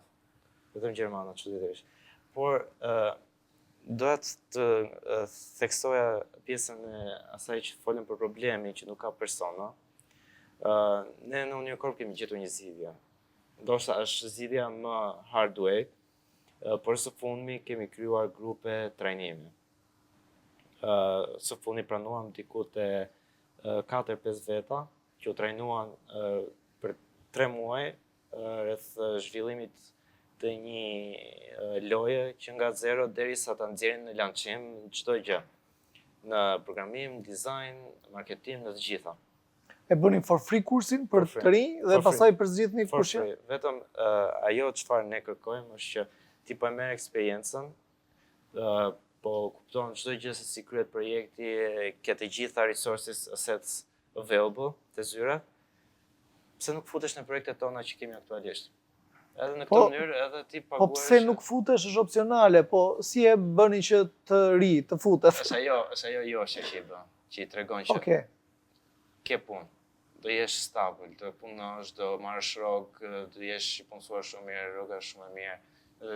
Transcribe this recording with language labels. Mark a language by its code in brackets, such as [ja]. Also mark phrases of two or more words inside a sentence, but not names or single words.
[sq] Vetëm gjermanët, çuditërisht. Por doja të theksoja pjesën e asaj që folën për problemi që nuk ka persona. Ne në Union Corp kemi gjetur një zgjidhje. Ndoshta është zgjidhja më [en] hard way, [sq] por së fundmi kemi krijuar grupe trajnimi. Së fundmi pranuam diku te 4-5 veta që u trajnuan për 3 muaj rreth zhvillimit të një loje që nga zero derisa ta nxjerrin në lançim çdo gjë. Në programim, design, marketing, në të gjitha. E bënin [en] for free [sq] kursin për të rinj dhe pastaj përzgjidhni kush. Vetëm ajo çfarë ne kërkojmë është që ti po e merr eksperiencën, po kupton çdo gjë se si kryhet projekti, ke të gjitha [en] resources, assets available [sq] të zyra. Pse nuk futesh në projektet tona që kemi aktualisht? Edhe në këtë mënyrë edhe ti paguash. Po pse nuk futesh është opsionale, po si e bëni që të ri, të futesh? Është ajo Joshja që i bën, që i tregon që ke punë, do jesh stabil, do punosh, do marrësh rrogë, do jesh i punësuar shumë mirë, rroga shumë e mirë.